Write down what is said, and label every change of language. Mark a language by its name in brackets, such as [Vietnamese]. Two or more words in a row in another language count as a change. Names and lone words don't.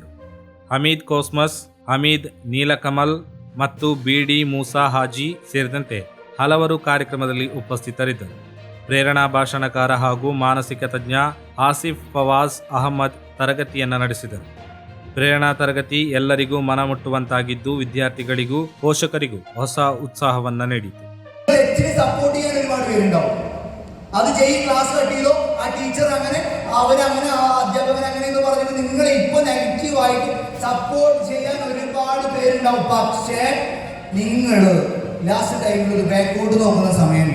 [Kannada] ಹಮೀದ್ ಕೋಸ್ಮಸ್, ಹಮೀದ್ ನೀಲಕಮಲ್ ಮತ್ತು BD ಮೂಸಾ ಹಾಜಿ ಸೇರಿದಂತೆ ಹಲವರು ಕಾರ್ಯಕ್ರಮದಲ್ಲಿ ಉಪಸ್ಥಿತರಿದ್ದರು. ಪ್ರೇರಣಾ ಭಾಷಣಕಾರ ಹಾಗೂ ಮಾನಸಿಕ ತಜ್ಞ ಆಸಿಫ್ ಫವಾಜ್ ಅಹಮದ್ ತರಗತಿಯನ್ನು ನಡೆಸಿದರು. ಪ್ರೇರಣಾ ತರಗತಿ ಎಲ್ಲರಿಗೂ ಮನಮುಟ್ಟುವಂತಾಗಿದ್ದು ವಿದ್ಯಾರ್ಥಿಗಳಿಗೂ ಪೋಷಕರಿಗೂ ಹೊಸ ಉತ್ಸಾಹವನ್ನು ನೀಡಿತು. [Malayalam] സപ്പോർട്ട് ചെയ്യാൻ ഒരുപാട് പേരുണ്ടാവും. അത് ചെയ്യും, [English] class cut [Malayalam] ചെയ്തോ, ആ ടീച്ചർ അങ്ങനെ, അവരങ്ങനെ, ആ അധ്യാപകൻ അങ്ങനെ എന്ന് പറഞ്ഞിട്ട് നിങ്ങളെ ഇപ്പൊ നെഗറ്റീവായിട്ട് സപ്പോർട്ട് ചെയ്യാൻ ഒരുപാട് പേരുണ്ടാവും. പക്ഷേ നിങ്ങൾ [English] last time [Malayalam] ഒരു ബാക്കോട്ട് നോക്കുന്ന സമയമുണ്ട്.